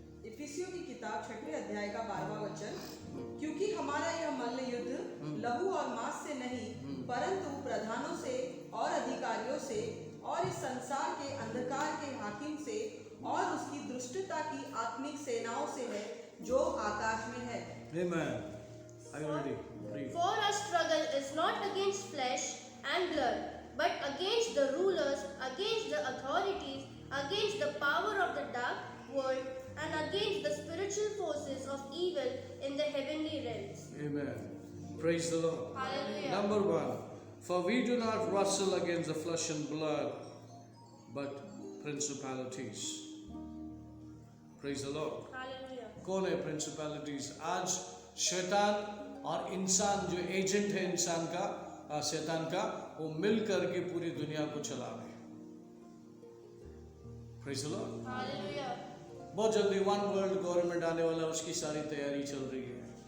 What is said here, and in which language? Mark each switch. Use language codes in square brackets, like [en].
[hi] इफिसियों की किताब 6वें अध्याय का 12वां वचन, क्योंकि हमारा यह मल्ल युद्ध लहू और मांस से नहीं, परंतु प्रधानों से और अधिकारियों से और इस संसार के अंधकार के हाकिम से और उसकी दुष्टता की आत्मिक सेनाओं से है, जो आकाश में है। [en] Amen. Are you ready? Read. For our struggle is not against flesh and blood, but against the rulers, against the authorities, against the power of the dark world, and against the spiritual forces of evil in the heavenly realms. Amen. Praise the Lord. Hallelujah. Number 1. For we do not wrestle against the flesh and blood, but principalities. Praise the Lord. Hallelujah. [hi] कौन है principalities? आज शैतान और इंसान, जो agent है इंसान का, शैतान का, वो मिल करके पूरी दुनिया को चला रहे हैं। [en] Praise the lord. Hallelujah. [hi] बहुत जल्दी वन वर्ल्ड गवर्नमेंट आने वाला, उसकी सारी तैयारी चल रही है।